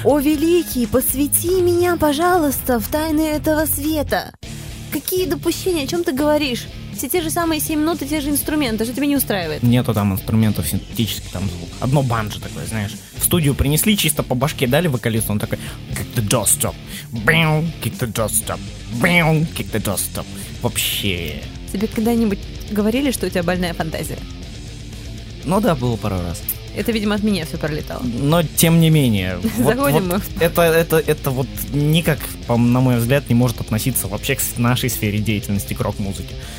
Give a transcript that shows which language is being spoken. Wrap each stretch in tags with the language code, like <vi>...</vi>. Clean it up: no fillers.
<ru>О, великий, посвяти меня, пожалуйста, в тайны этого света. Какие допущения, о чем ты говоришь? Все те же самые 7 нот и те же инструменты, что тебя не устраивает? Нету там инструментов синтетических, там звук. Одно банджо такое, знаешь. В студию принесли, чисто по башке дали вокалисту, он такой...</ru> <en>Kick the door stop. Бэм, kick the door stop. Бэм, kick the door stop.</en> <ru>Вообще... Тебе когда-нибудь говорили, что у тебя больная фантазия? Ну да, было пару раз. Это, видимо, от меня все пролетало. Но тем не менее. Заходим мы. Это вот никак, на мой взгляд, не может относиться вообще к нашей сфере деятельности, к рок-музыке.</ru>